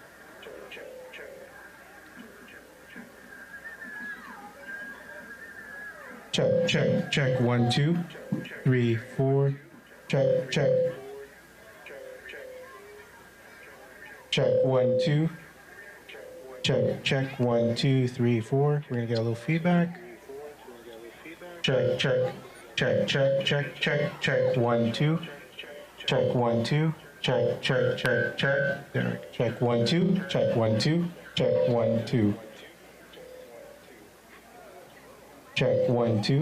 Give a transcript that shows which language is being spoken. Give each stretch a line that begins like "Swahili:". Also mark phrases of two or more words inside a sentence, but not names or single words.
English: Check, check, check. 1, 2, 3, 4. Check, check. Check 1, 2. Check, check. 1, 2, 3, 4. We're gonna get a little feedback. Check, check, check, check, check, check, check. 1, 2. Check 1, 2. Check, check, check, check. There. Check 1, 2. Check 1, 2. Check 1, 2. Check 1, 2.